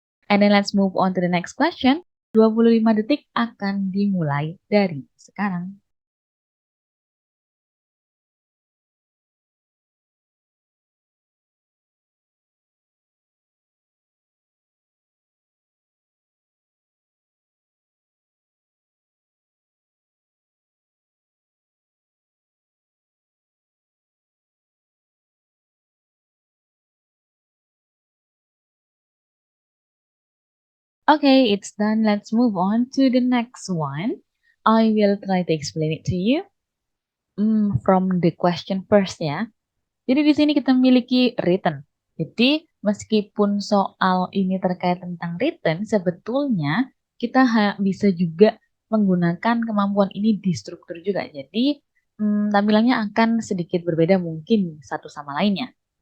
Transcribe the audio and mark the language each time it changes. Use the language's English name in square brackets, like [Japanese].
[English] And then let's move on to the next question. [Indonesian] 25 detik akan dimulai dari sekarang. [English] Okay, it's done. Let's move on to the next one. I will try to explain it to you. From the question first ya. [Indonesian] Jadi di sini kita memiliki written. Jadi meskipun soal ini terkait tentang written, sebetulnya kita bisa juga menggunakan kemampuan ini di struktur juga. Jadi tampilannya akan sedikit berbeda mungkin satu sama lainnya.